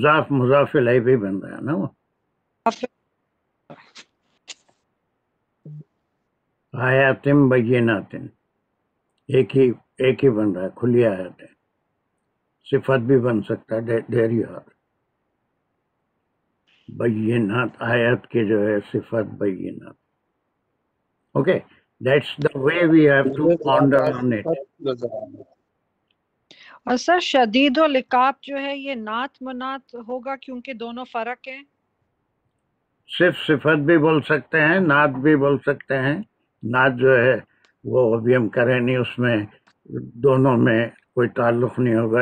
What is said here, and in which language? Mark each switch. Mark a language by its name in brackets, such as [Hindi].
[Urdu] مضاف الیہ بھی بن رہا ہے نا. وہ آیاتم بینات ایک ہی بن رہا ہے. کھلی آیت ہے. صفت بھی بن سکتا ہے. [English] There you are. [Urdu] بینات آیت کے جو ہے صفت بینات. [English] Okay, that's the way we have to [Urdu] مجھے [English] ponder [Urdu] زیادہ [English] on it. [Urdu] صفت نظر آ رہی ہے۔ اور سر شدید و لقاب جو ہے یہ نعت منات ہوگا کیونکہ دونوں فرق ہیں. صرف صفت بھی بول سکتے ہیں، نعت بھی بول سکتے ہیں. نعت جو ہے وہ ابھی ہم کریں نہیں، اس میں دونوں میں کوئی تعلق نہیں ہوگا.